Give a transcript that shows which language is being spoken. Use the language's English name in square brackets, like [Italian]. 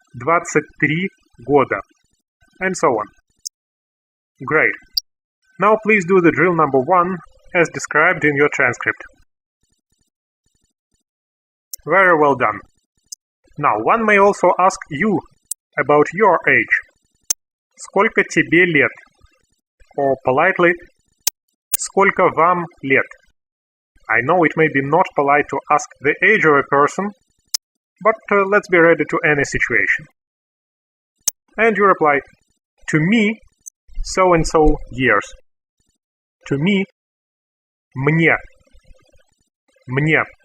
[Russian] 23 года. [English] And so on. Great. Now please do the drill number 1 as described in your transcript. Very well done. Now, one may also ask you about your age. [Russian] Сколько тебе лет? [English] Or politely, [Russian] сколько вам лет? [English] I know it may be not polite to ask the age of a person, but let's be ready to any situation. And you reply, to me, so-and-so years. To me, [Russian] мне. Мне.